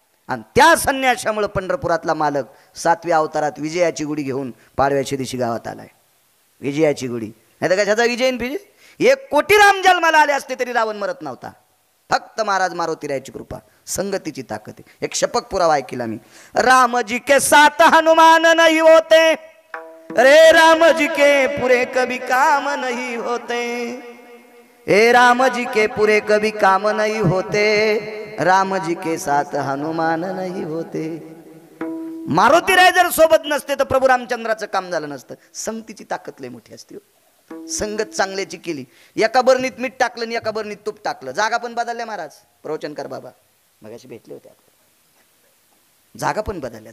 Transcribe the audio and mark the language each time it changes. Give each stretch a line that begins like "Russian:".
Marathi: आणि त्या संन्याशामुळे पंढरपुरातला मालक 7व्या अवतारात विजयाची गुढी घेऊन पाडव्याच्या दिवशी गावात आलाय. विजयाची गुढी, नाही तर कशाचा विजय फिजे. 1 कोटी राम जन्माला आले असते तरी रावण मरत नव्हता. फक्त महाराज मारुतीरायाची कृपा, संगतीची ताकद आहे. एक शपक पुरावा ऐकिला मी.
Hindi: रामजी के साथ हनुमान नहीं होते, रे राम जी के पूरे कभी काम नहीं होते, ए राम जी के पूरे कभी काम नहीं होते, राम जी के साथ हनुमान नहीं होते.
Marathi: मारुतीराय जर सोबत नसते तर प्रभू रामचंद्राचं काम झालं नसतं. संगतीची ताकद लय मोठी असते. संगत चांगल्याची केली. एका बरणीत मीठ टाकलं आणि एका बरणीत तूप टाकलं, जागा पण बदलल्या. महाराज प्रवचनकार बाबा मगाशी भेटले होते. जागा पण बदलल्या.